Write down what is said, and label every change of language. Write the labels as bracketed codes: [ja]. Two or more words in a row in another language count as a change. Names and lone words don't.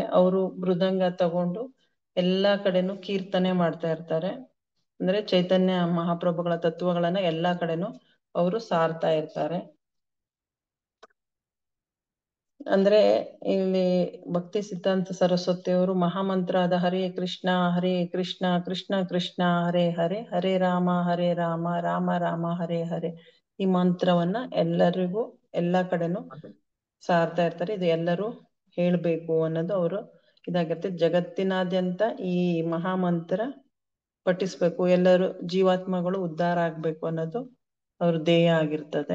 [kn] ಅವರು ಮೃದಂಗ ತಗೊಂಡು ಎಲ್ಲಾ ಕಡೆನೂ ಕೀರ್ತನೆ ಮಾಡ್ತಾ ಇರ್ತಾರೆ. ಅಂದ್ರೆ ಚೈತನ್ಯ ಮಹಾಪ್ರಭುಗಳ ತತ್ವಗಳನ್ನ ಎಲ್ಲಾ ಕಡೆನೂ ಅವರು ಸಾರ್ತಾ ಇರ್ತಾರೆ. ಅಂದ್ರೆ ಇಲ್ಲಿ ಭಕ್ತಿ ಸಿದ್ಧಾಂತ ಸರಸ್ವತಿ ಅವರು ಮಹಾಮಂತ್ರ ಆದ ಹರೇ ಕೃಷ್ಣ ಕೃಷ್ಣ ಕೃಷ್ಣ ಹರೇ ಹರೇ ಹರೇ ರಾಮ ರಾಮ ರಾಮ ಹರೇ ಹರೇ ಈ ಮಂತ್ರವನ್ನ ಎಲ್ಲರಿಗೂ ಎಲ್ಲಾ ಕಡೆನೂ ಸಾರ್ತಾ ಇರ್ತಾರೆ. ಇದು ಎಲ್ಲರೂ ಹೇಳ್ಬೇಕು ಅನ್ನೋದು ಅವರು ಇದಾಗಿರುತ್ತೆ. ಜಗತ್ತಿನಾದ್ಯಂತ ಈ ಮಹಾಮಂತ್ರ ಪಠಿಸ್ಬೇಕು, ಎಲ್ಲರೂ ಜೀವಾತ್ಮಗಳು ಉದ್ಧಾರ ಆಗ್ಬೇಕು ಅನ್ನೋದು ಅವ್ರ ಧ್ಯೇಯ ಆಗಿರ್ತದೆ.